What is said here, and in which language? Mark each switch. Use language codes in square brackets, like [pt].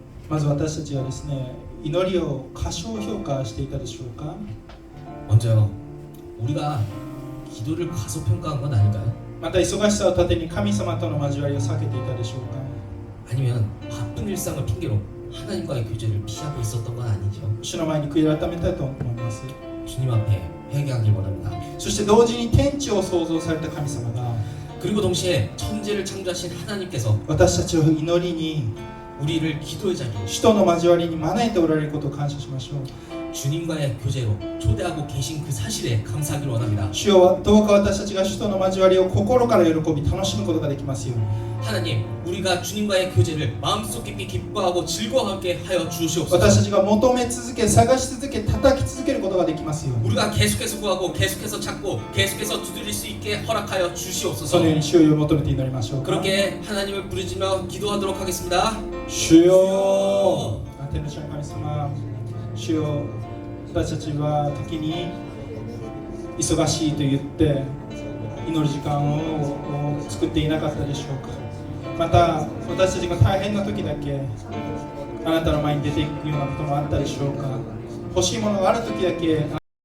[ja] まず私たちはですね、祈りを過小評価していたでしょうか。 [ko] 먼저요, 우리가 기도를 과소평가한 건 아닐까요? [ja] また忙しさを盾に神様との交わりを避けていたでしょうか。 [ko] 아니면 바쁜 일상을 핑계로 하나님과의 교제를 피하고 있었던 건 아니죠? [ja] 主の前に悔い改めたいと思います。 [ko] 주님 앞에 회개하길 원합니다. [ja] そして同時に天地を創造された神様が [ko] 그리고 동시에 천지를 창조하신 하나님께서 [ja] 私たちを祈りに [ko] 우리를 기도의 자리로 [ja] 主との交わりに招いておられることを感謝しましょう。 [ko] 주님과의 교제로 초대하고 계신 그 사실에 감사하기를 원합니다. [ja] 主よどうか私たちが主との交わりを心から喜び楽しむことができますように [ko] 하나님, 우리가 주님과의 교제를 마음속 깊이 기뻐하고 즐거워하게 하여 [ja] 私た [ko] 주시옵소서. [ja] ちが求め続け探し続け叩き続けることができますように [ko] 우리가 계속해서 구하고 계속해서 찾고 계속해서 두드릴 수 있게 허락하여 [ja] そ [ko] 주시옵소서. [ja] のように主を求めて祈りましょうか [ko] 그렇게 하나님을 부르짖며 기도하도록 하겠습니다. [ja] 主よ天の主の神様主よ私たちは時に忙しいと言って祈る時間を作っていなかったでしょうかまた私たちが大変な時だけあなたの前に出ていくようなこともあったでしょうか欲しいものがある時だけ